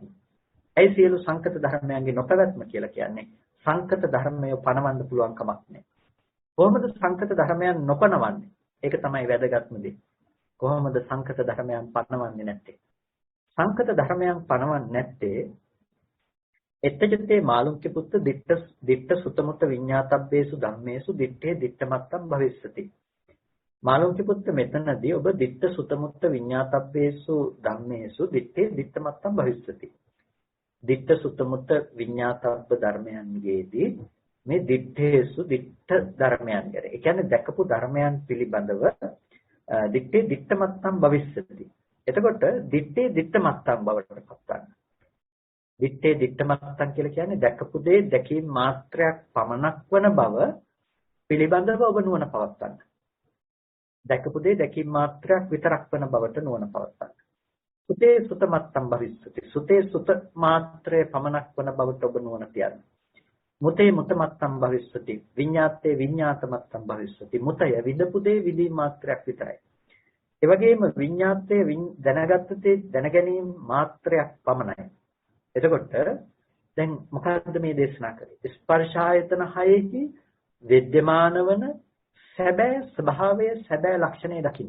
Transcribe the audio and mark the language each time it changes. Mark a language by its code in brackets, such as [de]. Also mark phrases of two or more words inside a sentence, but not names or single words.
[si] ඒ සියලු සංකත ධර්මයන්ගේ නොපැවැත්ම කියලා කියන්නේ සංකත ධර්මය පණවන්න පුළුවන් කමක් නැහැ. කොහොමද සංකත ධර්මයන් නොපණවන්නේ? ඒක තමයි වැදගත්ම දේ. කොහොමද සංකත ධර්මයන් පණවන්නේ නැත්තේ? සංකත ධර්මයන් පණවන්නේ නැත්තේ [pi] එත්තජතේ මාළුක්‍ය පුත්ත දිට්ඨ සුතමුත විඤ්ඤාතබ්බේසු ධම්මේසු දිට්ඨේ දිට්ඨමත්තම් භවිස්සති. මාළුක්‍ය පුත්ත [si] මෙතනදී ඔබ [pi] දිට්ඨ සුතමුත විඤ්ඤාතබ්බේසු ධම්මේසු දිට්ඨේ දිට්ඨමත්තම් භවිස්සති. දිට්ඨ සුතමුත විඤ්ඤාතබ්බ [si] ධර්මයන්ගේදී මේ දිට්ඨේසු දිට්ඨ ධර්මයන් ගැන. ඒ කියන්නේ දැකපු ධර්මයන් පිළිබඳව [pi] දිට්ඨේ දිට්ඨමත්තම් භවිස්සති. [si] එතකොට [pi] දිට්ඨේ දිට්ඨමත්තම් [si] බවට පත් ගන්න. [pi] දිත්තේ දිත්තමත්තන් [si] කියලා කියන්නේ දැකපු දේ දැකීම මාත්‍රයක් පමණක් වන බව පිළිබඳව ඔබ නුවණ පවත්වන්න. දැකපු දේ දැකීම මාත්‍රයක් විතරක් වන බවට නුවණ පවත්වන්න. [pi] සුතේ සුතමත්තම් භවිස්සති. [si] සුතේ සුත මාත්‍රයේ පමණක් වන බවට ඔබ නුවණ තියන්න. [pi] මුතේ මුතමත්තම් භවිස්සති. විඤ්ඤාතේ විඤ්ඤාතමත්තම් භවිස්සති. [si] මුතය විදපු දේ විදීම මාත්‍රයක් විතරයි. ඒ වගේම විඤ්ඤාතේ දැනගත්ත දේ දැනගැනීම මාත්‍රයක් පමණයි. එතකොට දැන් මොකක්ද මේ දේශනා කරේ? ස්පර්ශ ආයතන හයෙහි විද්‍යමාන වන සැබෑ ස්වභාවය සැබෑ ලක්ෂණය දකින්න.